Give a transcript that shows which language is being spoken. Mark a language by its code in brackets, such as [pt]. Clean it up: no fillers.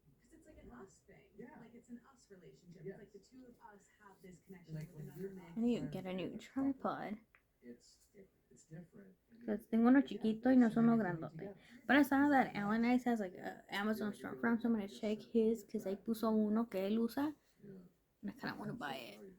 [en] Because it's like an us thing. Like it's an us relationship. It's like the two of us have this connection with another us. I need to get a new tripod. It's different. [es] Because tengo uno chiquito y no es uno grandote. [en] But I saw that Alan Ice has like an Amazon storefront, so I'm going to check his because [es] ahí puso uno que él usa. [en] And I kind of want to buy it.